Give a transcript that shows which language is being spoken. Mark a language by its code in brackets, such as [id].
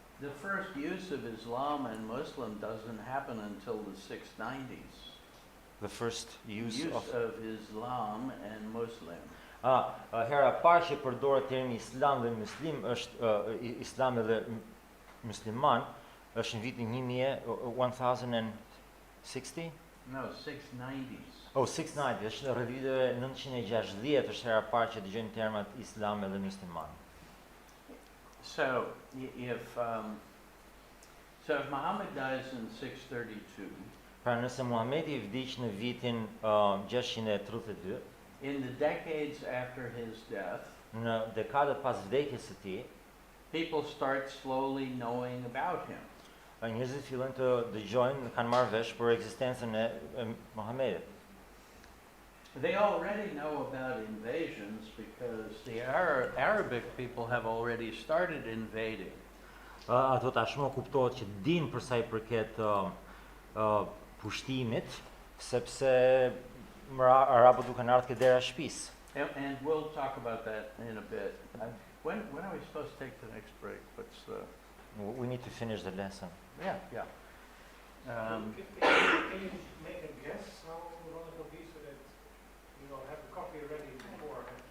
[en] The first use of Islam and Muslim doesn't happen until the 690s. The first use of Islam and Muslim. [sq] Hera parë që përdoret termi Islam dhe Muslim është Islam dhe musliman është në vitin 1060? [en] No, 690s. [sq] Oh, 690, është rreth viteve 960 është hera parë që dëgjojmë termat Islam dhe musliman. [en] So if Muhammad dies in 632, [sq] Pra nëse Muhamedi vdiq në vitin 632, [en] in the decades after his death, [sq] në dekadat pas vdekjes së tij, [en] people start slowly knowing about him. [sq] Njerëzit fillojnë të dëgjojnë, kanë marrë vesh për ekzistencën e Muhamedit. [en] They already know about invasions because the Arabic people have already started invading. [sq] Ato tashmë kuptohet që dinë për sa i përket pushtimit, sepse arabët duke ardhur ke dera shtëpisë. [en] And we'll talk about that in a bit. When are we supposed to take the next break? What's the... We need to finish the lesson. Yeah. Can you make a guess how long it will be so that you will have the coffee ready before?